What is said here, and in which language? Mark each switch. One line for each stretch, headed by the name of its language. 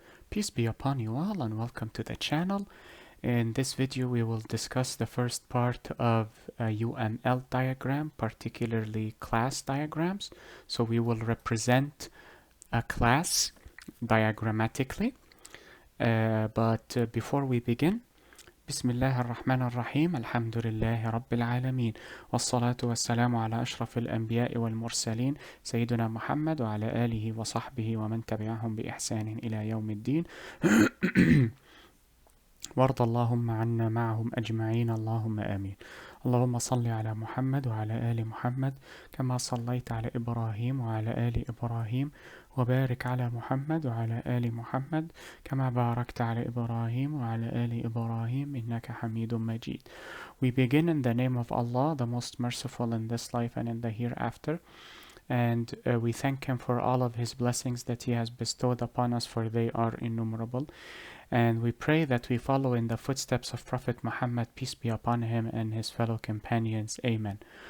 English: Peace be upon you all and welcome to the channel. In this video we will discuss the first part of a UML diagram, particularly class diagrams. So we will represent a class diagrammatically. But before we begin,
Arabic: بسم الله الرحمن الرحيم الحمد لله رب العالمين والصلاة والسلام على أشرف الأنبياء والمرسلين سيدنا محمد وعلى آله وصحبه ومن تبعهم بإحسان إلى يوم الدين وارض اللهم عنا معهم أجمعين اللهم آمين. اللهم صل على محمد وعلى آل محمد كما صليت على إبراهيم وعلى آل إبراهيم وبارك على محمد وعلى آل محمد كما باركت على إبراهيم وعلى آل إبراهيم إنك حميد مجيد.
English: We begin in the name of Allah, the most merciful in this life and in the hereafter. And we thank Him for all of His blessings that He has bestowed upon us, for they are innumerable. And we pray that we follow in the footsteps of Prophet Muhammad, peace be upon him, and his fellow companions. Amen.